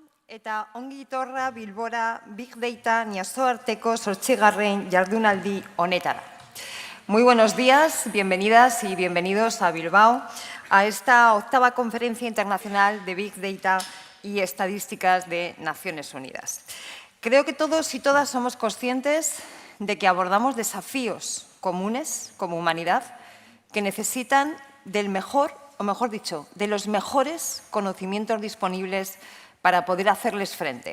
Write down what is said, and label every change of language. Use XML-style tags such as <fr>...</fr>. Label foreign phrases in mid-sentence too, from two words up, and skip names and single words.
<eu>eta ongi etorra Bilbora Big Data nazioarteko 8. jardunaldi honetara.</eu> <es>Muy buenos días, bienvenidas y bienvenidos a Bilbao, a esta 8ª Conferencia Internacional de Big Data y Estadísticas de Naciones Unidas. Creo que todos y todas somos conscientes de que abordamos desafíos comunes como humanidad que necesitan del mejor, o mejor dicho, de los mejores conocimientos disponibles para poder hacerles frente.</es>